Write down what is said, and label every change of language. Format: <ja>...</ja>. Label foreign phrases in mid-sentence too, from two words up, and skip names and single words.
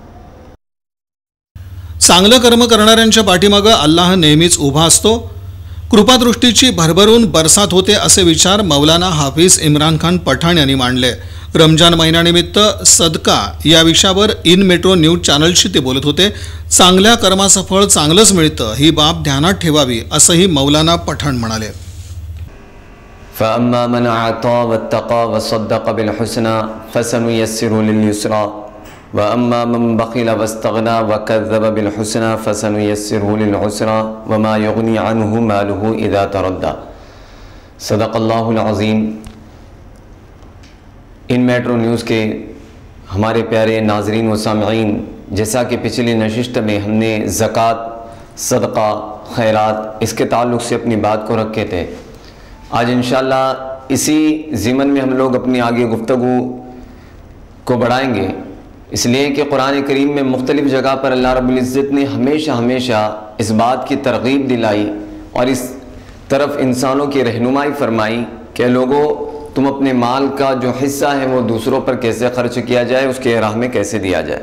<mr>चांगलं कर्म करणाऱ्यांच्या पाठीमागं अल्लाह नेहमीच उभा असतो, कृपादृष्टीची भरभरून बरसात होते, असे विचार मौलाना हाफिज इम्रान खान पठाण यांनी मांडले. रमजान महिन्यानिमित्त सदका या विषयावर इन मेट्रो न्यूज चॅनलशी ते बोलत होते. चांगल्या कर्माचं फळ चांगलंच मिळतं, ही बाब ध्यानात ठेवावी, असंही मौलाना पठाण म्हणाले.</mr> <ar>فَأَمَّا مَنْ أَعْطَى وَاتَّقَى وَصَدَّقَ بِالْحُسْنَى فَسَنُيَسِّرُهُ لِلْيُسْرَى وَأَمَّا مَنْ بَخِلَ وَاسْتَغْنَى وَكَذَّبَ بِالْحُسْنَى فَسَنُيَسِّرُهُ لِلْعُسْرَى وَمَا يُغْنِي عَنْهُ مَالُهُ إِذَا تَرَدَّى. صدق اللہ العظیم.</ar> <ur>ان میٹرو نیوز کے ہمارے پیارے ناظرین و سامعین، جیسا کہ پچھلی نشست میں ہم نے زکوٰۃ، صدقہ، خیرات اس کے تعلق سے اپنی بات کو رکھے تھے. آج</ur> <ar>انشاءاللہ</ar> <ur>اسی ضمن میں ہم لوگ اپنی آگے گفتگو کو بڑھائیں گے، اس لیے کہ قرآن کریم میں مختلف جگہ پر</ur> <ar>اللہ رب العزت</ar> <ur>نے ہمیشہ اس بات کی ترغیب دلائی اور اس طرف انسانوں کی رہنمائی فرمائی کہ لوگوں، تم اپنے مال کا جو حصہ ہے وہ دوسروں پر کیسے خرچ کیا جائے، اس کے راہ میں کیسے دیا جائے.</ur>